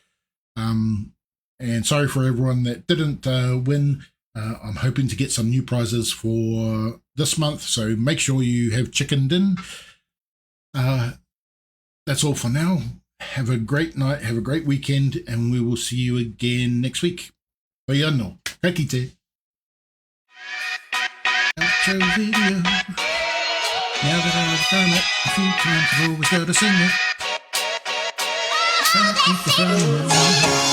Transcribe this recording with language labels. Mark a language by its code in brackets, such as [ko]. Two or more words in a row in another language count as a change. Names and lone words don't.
[en] And sorry for everyone that didn't win. I'm hoping to get some new prizes for this month, so make sure you have chickened in. That's all for now. Have a great night, have a great weekend, and we will see you again next week. [mi] Pai anō, ka kite. [en] Outro video. Now that I've done it a few times, I've always got to sing it.